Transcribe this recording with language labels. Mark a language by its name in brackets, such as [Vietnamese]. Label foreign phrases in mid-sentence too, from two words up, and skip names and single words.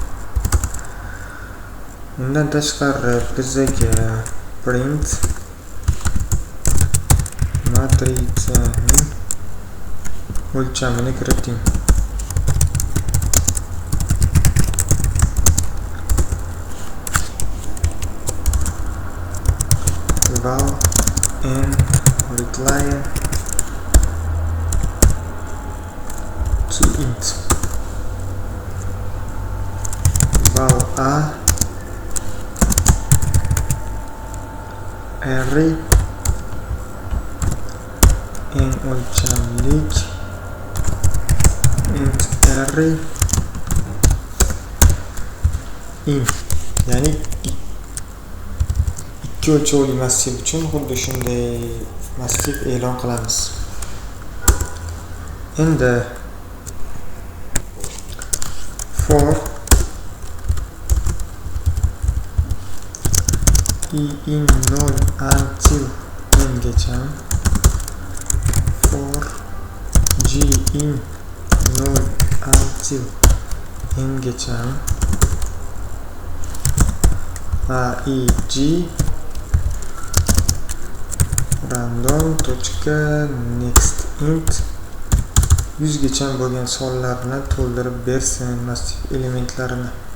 [Uzbek] Undan tashqari bizaga print matrisaning o'lchamini kiriting. [English] Val n readline to int. Val a array n o'lchamlik int array int. [Uzbek] Ya'ni ikki o'lchovli massiv uchun xuddi shunday massiv e'lon qilamiz. Endi [English] for in 0 until n [Uzbek] gacha, [English] for g in 0 until n [Uzbek] gacha, g [English] random.next int [Uzbek] 100 gacha bo'lgan sonlarni to'ldirib bersin massiv elementlarini.